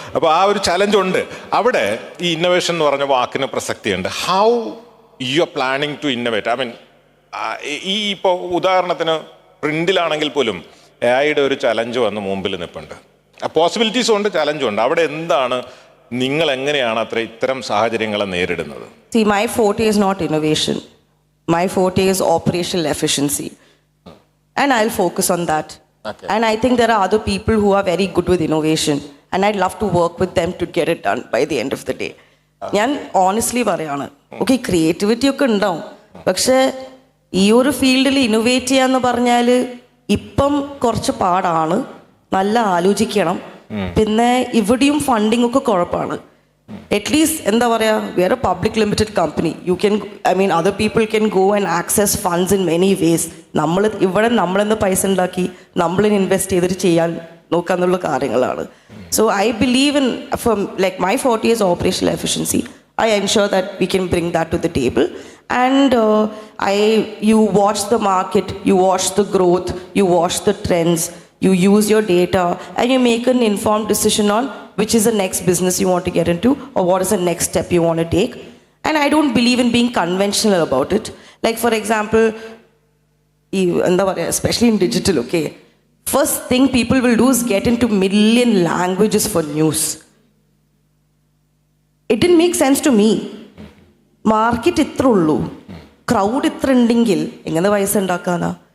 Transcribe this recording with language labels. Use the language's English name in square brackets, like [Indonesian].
[Malayalam] അപ്പോൾ ആ ഒരു ചലഞ്ച് ഉണ്ട് അവിടെ. ഈ ഇന്നോവേഷൻ എന്ന് പറഞ്ഞ വാക്കിന് പ്രസക്തിയുണ്ട്. [English] How you are planning to innovate? [Malayalam] ഈ ഇപ്പോൾ ഉദാഹരണത്തിന് പ്രിന്റിലാണെങ്കിൽ പോലും AI-യുടെ ഒരു ചലഞ്ച് വന്ന് മുമ്പിൽ നിൽപ്പുണ്ട്. പോസിബിലിറ്റീസും ഉണ്ട്, ചലഞ്ചും ഉണ്ട്. അവിടെ എന്താണ്, നിങ്ങൾ എങ്ങനെയാണ് ഇത്തരം സാഹചര്യങ്ങളെ നേരിടുന്നത്? [English] See, my forte is not innovation. My forte is operational efficiency. And I'll focus on that. Okay. And I think there are other people who are very good with innovation. And I'd love to work with them to get it done by the end of the day. [Malayalam] ഞാൻ honestly പറയാണ്, okay, creativity ഒക്കെ ഉണ്ടാവും, പക്ഷേ ഈ ഒരു ഫീൽഡിൽ innovate ചെയ്യാന്ന് പറഞ്ഞാൽ ഇപ്പം കുറച്ച് പാടാണ്. നല്ല ആലോചിക്കണം. പിന്നെ ഇവിടെയും ഫണ്ടിങ് ഒക്കെ കുഴപ്പമാണ്. [English] at least [Malayalam] എന്താ പറയുക, [English] We are a public limited company. Other people can go and access funds in many ways. [Malayalam] നമ്മളിന്ന് പൈസ ഉണ്ടാക്കി നമ്മളിന്ന് ഇൻവെസ്റ്റ് ചെയ്തിട്ട് ചെയ്യാൻ നോക്കാന്നുള്ള കാര്യങ്ങളാണ്. [English] So I believe in, like my forte is operational efficiency. I ensure that we can bring that to the table. And you watch the market, you watch the growth, you watch the trends, you use your data, and you make an informed decision on which is the next business you want to get into, or what is the next step you want to take. And I don't believe in being conventional about it. Like, for example, especially in digital, okay, first thing people will do is get into million languages for news. It didn't make sense to me. [Malayalam] Market ഇത്ര ഉള്ളൂ, crowd ഇത്ര ഉണ്ടെങ്കിൽ എങ്ങനെ പൈസ ഉണ്ടാക്കാനാ?